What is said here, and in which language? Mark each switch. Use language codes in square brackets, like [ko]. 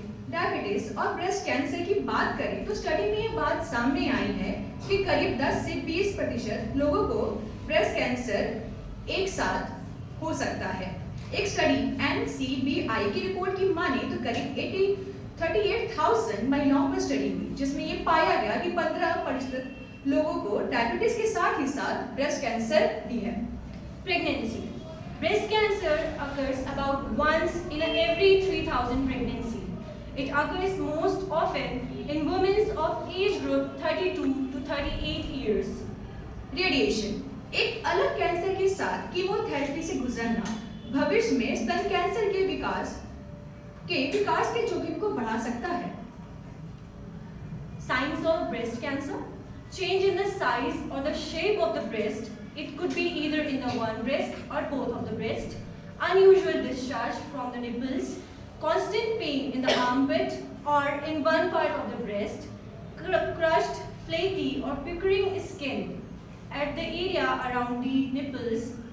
[hi] Diabetes और breast cancer की बात करें तो स्टडी में ये बात सामने आई है कि करीब 10 से 20% लोगों को ब्रेस्ट कैंसर एक साथ हो सकता है। एक स्टडी NCBI की रिपोर्ट की माने तो करीब 38,000 महिलाओं पर स्टडी हुई, जिसमें ये पाया गया कि 15% लोगों को डायबिटीज के साथ ब्रेस्ट कैंसर भी है। [en] Pregnancy. Breast cancer occurs about once in every 3,000 pregnancy. It occurs most often in women of age group 32 to 38 years. [hi] Radiation एक अलग कैंसर के साथ कीमोथेरेपी से गुजरना भविष्य में स्तन कैंसर के विकास के जोखिम को बढ़ा सकता है। [en] Signs of breast cancer. Change in the size or the shape of the breast. It could be either in the one breast or both of the breast. Unusual discharge from the nipples. Constant pain in the armpit or in one part of the breast. Crushed, flaky or puckering skin at the area around the nipples.